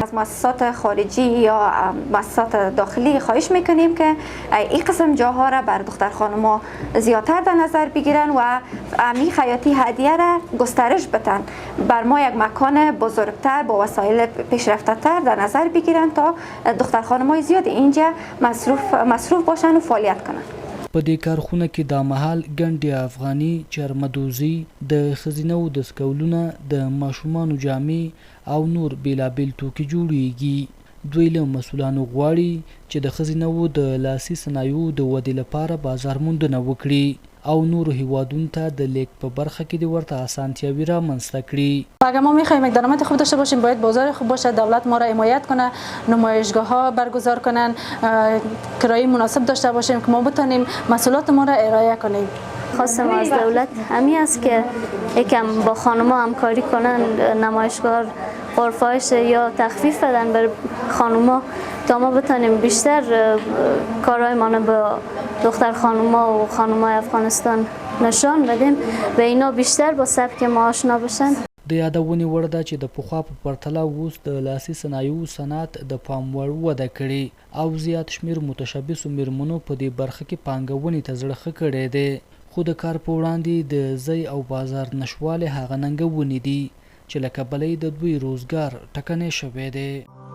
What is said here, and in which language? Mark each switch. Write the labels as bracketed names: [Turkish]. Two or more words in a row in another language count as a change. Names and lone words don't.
[Persian] از مؤسسات خارجی یا مؤسسات داخلی خواهش میکنیم که این قسم جاها را بر دختر خانم‌ها زیادتر در نظر بگیرن و امی خیاطی هدیه را گسترش بدن، بر ما یک مکان بزرگتر با وسایل پیشرفته تر در نظر بگیرن تا دختر خانم‌های زیاد اینجا مصروف باشن و فعالیت کنن. [Pashto] په دې کارخونه کې دا مهال ګنډې افغاني، چرمدوزي، د ښځینه‌و دستکولونه، د ماشومانو جامې او نور بیلابیل توکي جوړیږي. دوی له مسؤلانو غواړي چې د ښځینه‌و د لاسي صنایعو د ودې لپاره بازار موندنه وکړي او نورو هیوادونو ته د لیک په برخه کې د ورته اسانتیاوی رامنځته کړي. [Persian] اگر ما میخوایم یک درآمد خوب داشته باشیم باید بازار خوب باشه، دولت ما را حمایت کنه، نمایشگاه ها برگزار کنن، کرایه مناسب داشته باشیم که ما بتونیم مسئولیت ما را ارائه کنیم. خواستم از دولت همین است که یکم با خانم‌ها همکاری کنن، نمایشگاه غرفایش یا تخفیف بدن بر خانم‌ها تا ما بتونیم بیشتر کارهای ما با دختر خانم‌ها و خانم‌های افغانستان نشان بدیم و اینا بیشتر با سبک ما آشنا بشن. [Pashto] د یادونې وړ ده چې د پخوا په پرتله اوس د لاسي صنایعو صنعت د پام وړ وده کړې او زیات شمېر متشبثو میرمنو په دې برخه کې پانګونې ته زړه ښه کړی دی، خو د کار په وړاندې د ځای او بازار نشوالی هغه ننګونې دي چې له کبله یې د دوی روزګار ټکنی شوی دی.